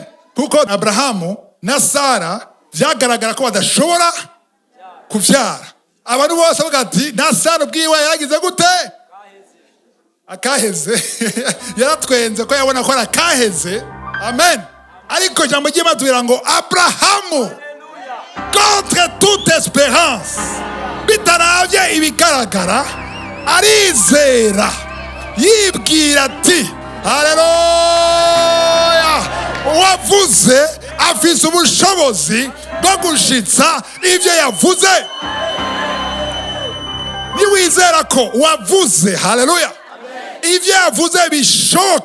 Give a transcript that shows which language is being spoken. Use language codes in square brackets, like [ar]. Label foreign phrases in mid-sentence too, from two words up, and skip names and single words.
[rn] Kuko Abrahamu na Sara vyagaragara ko badashobora kuvyara. Abantu bose bavuga ati na Sara ubwiwe yagize gute? Akaheze. Yaratwenze ko yabona ko arakaheze. Amen. Ariko jambo ry'Imana ngo Abrahamu [fr] contre toute espérance [rn] bitaravye ibigaragara arizera yibwira ati haleluya wavuze afise ubushobozi bwo gushitsa ivyo yavuze. Niwizera ko wavuze haleluya ivyo yavuze bishoka.